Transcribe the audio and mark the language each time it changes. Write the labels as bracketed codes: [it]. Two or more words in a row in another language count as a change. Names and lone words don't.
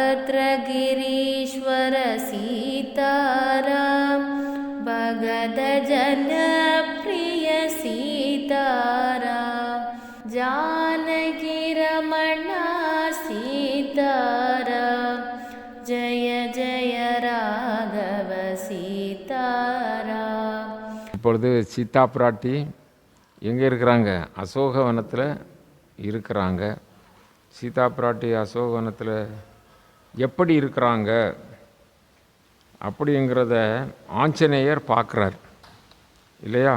[sa] वक्रगिरीश्वर सीताराम भगत जन प्रिय सीताराम जानकी रमणा सीताराम जय जय राघव सीताराम. [ta] இப்பொழுது சீதா பிராட்டி எங்கே இருக்கிறாங்க? அசோகவனத்தில் இருக்கிறாங்க. சீதா பிராட்டி அசோகவனத்தில் எப்படி இருக்கிறாங்க அப்படிங்கிறத ஆஞ்சநேயர் பார்க்குறார் இல்லையா?